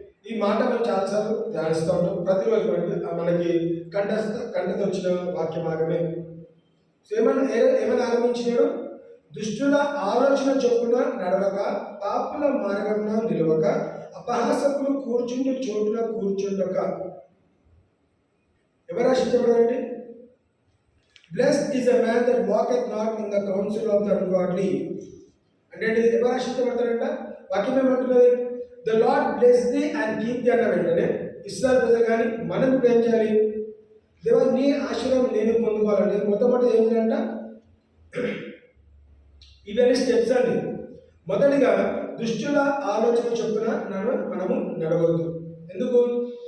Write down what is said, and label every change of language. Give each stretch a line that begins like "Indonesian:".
Telugu: ఈ మాట మనం చాలాసార్లు ధ్యానిస్తూ ఉంటాం. ప్రతిరోజు మనకి కంటతొచ్చిన వాక్య భాగమే. ఏమని ఆరంభించినాడు? దుష్టుల ఆలోచన చొప్పున నడవక, పాపుల మార్గమున నిలవక, అపహాసకులు కూర్చుంటూ చోటున కూర్చుండక. ఎవరు ఆశించబడాలండి?
English: Blessed is a man that walketh not in the counsel of the ungodly.
Telugu: అంటే ఎవరు ఆశించబడతారంట? వాక్యం ఏమంటున్నది?
English: The Lord bless thee and keep thee
Telugu: అన్న వెంటనే ఇస్రాయేల్ ప్రజలు కానీ మనం ఇప్పుడు ఏం చేయాలి? దేవా నీ ఆశీర్వాదం నేను పొందుకోవాలంటే మొట్టమొదటి ఏం చేయాలంట? ఇవన్నీ స్టెప్స్ అండి. మొదటిగా దుష్టుల ఆలోచన చొప్పున మనము నడవద్దు. ఎందుకు?